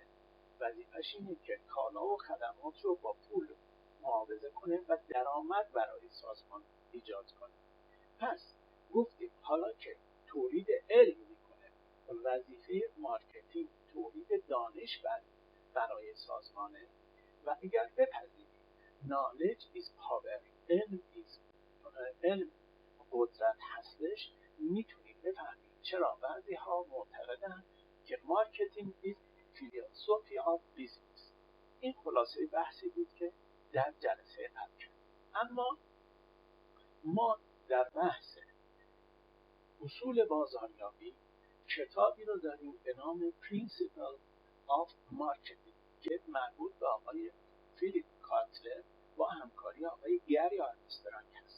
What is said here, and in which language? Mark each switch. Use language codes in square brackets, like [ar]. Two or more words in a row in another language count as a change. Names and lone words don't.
[fa] وظیفه‌اش اینه که کالا و خدمات رو با پول معاوضه کنه و درآمد برای سازمان ایجاد کنه. پس گفتیم حالا که تولید علم میکنه، وظیفه مارکتینگ تولید دانش برای سازمانه و اگر بپذیریم [en] knowledge is power، [fa] علم قدرت هستش، میتونیم بفهمیم چرا بعضی ها معتقدن که مارکتینگ [en] is philosophy of business. [fa] این خلاصه بحثی بود که در جلسه قبل کردیم. اما ما در بحث اصول بازاریابی کتابی رو داریم به نام Principle of Marketing که مربوط به آقای فیلیپ کاتلر با همکاری آقای گری آرمسترانگ هست.